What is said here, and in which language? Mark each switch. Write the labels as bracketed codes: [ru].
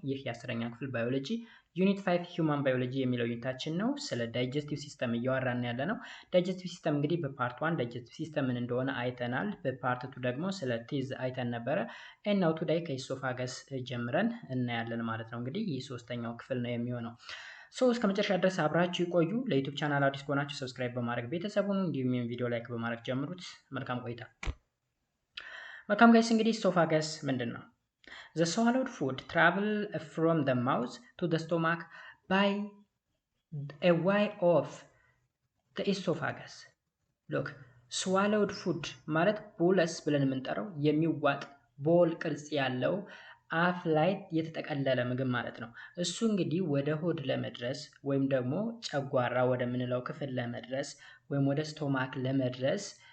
[am] ይህ የ10ኛ ክፍል ባዮሎጂ ዩኒት 5 ሂውማን ባዮሎጂ የሚለው ዩኒታችን ነው። ስለ ዳይጀስቲቭ ሲስተም እያወራን ያለ ነው። ዳይጀስቲቭ ሲስተም እንግዲህ በፓርት 1 ዳይጀስቲቭ ሲስተም ምን እንደሆነ አይተናል። በፓርት 2 ደግሞ ስለ ቲዝ አይተን ነበረ። ኤናው ቱዳይ ከኢሶፋገስ ጀምረን እናያለን ማለት ነው። እንግዲህ ይህ ሶስተኛው ክፍል ነው የሚሆነው። ሶ እስከ መጨረሻ ድረስ አብራችሁ ይቆዩ። ለዩቲዩብ ቻናል አዲስ ከሆናችሁ ሰብስክራይብ በማድረግ ቤተሰቡን እንዲሁም ይህን ቪዲዮ ላይክ በማድረግ ጀምሩት። መልካም ቆይታ። መልካም ጋይስ፣ እንግዲህ ኢሶፋገስ ምንድን ነው? [en] The swallowed food travel from the mouth to the stomach by a way of the esophagus. [am] Look, swallowed food ማለት ቦለስ ብለን የምንጠራው የሚዋጥ ቦል ቅርጽ ያለው አፍ ላይ የተጠቀለለ ምግብ ማለት ነው። እሱ እንግዲህ ወደ ሆድ ለመድረስ ወይም ደግሞ ጨጓራ ወደምንለው ክፍል ለመድረስ ወይም ወደ ስቶማክ ለመድረስ